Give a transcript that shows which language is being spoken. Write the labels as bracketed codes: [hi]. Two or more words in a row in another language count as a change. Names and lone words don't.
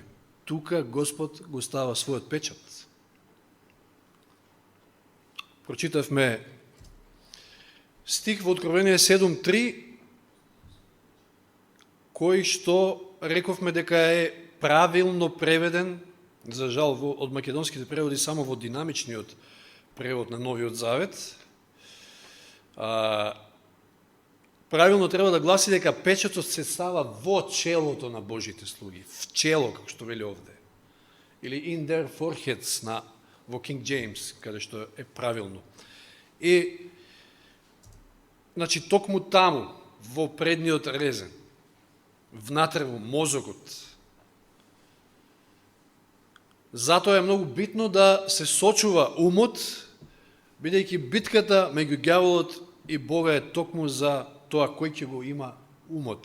[mk] Тука Господ го става својот печат. Прочитавме стих во Откровение 7.3, кој што рековме дека е правилно преведен, за жал од македонските преводи само во динамичниот превод на Новиот Завет. Правилно треба да гласи дека печатот се става во челото на Божите слуги, в чело, како што вели овде. Или [en] in their foreheads [mk] во King James, каде што е правилно. И, значи, токму таму, во предниот резен, внатре во мозокот. Затоа е многу битно да се сочува умот, бидејќи битката меѓу ѓаволот и Бога е токму за тоа кој ќе го има умот.